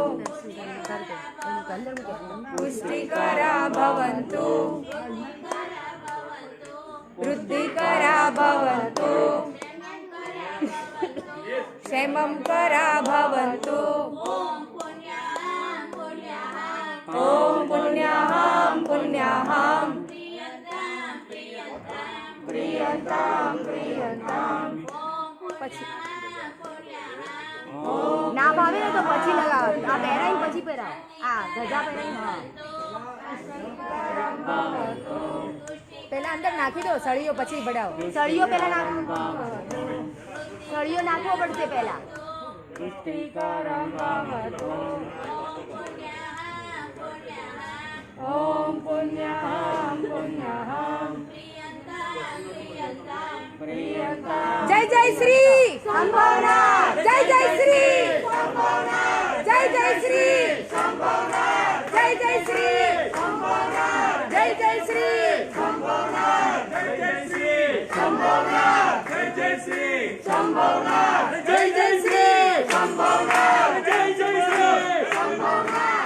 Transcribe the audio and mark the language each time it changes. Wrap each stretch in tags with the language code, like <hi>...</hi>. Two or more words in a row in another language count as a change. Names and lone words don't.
<sa>पुष्टिकरा भवन्तु वृद्धिकरा भवन्तु क्षेमंकरा भवन्तु ओम पुण्याहम पुण्याहम प्रियंताम प्रियंताम</sa> <gu>ના ભાવે ને તો પછી લગાવો આ પહેરાઈ પછી પહેરાવો આ ધજા પહેરાઈ પહેલા અંદર નાખી દો સળીઓ પછી બડાવો સળીઓ પહેલા નાખો સળીઓ નાખવો પડશે પહેલા</gu> <sa>ओम पुण्याहम पुण्याहम जय जय श्री संभावना जय जय श्री संभावना जय जय श्री संभावना जय जय श्री संभावना जय जय श्री संभावना जय जय श्री संभावना जय जय श्री संभावना जय जय श्री संभावना जय जय श्री संभावना</sa>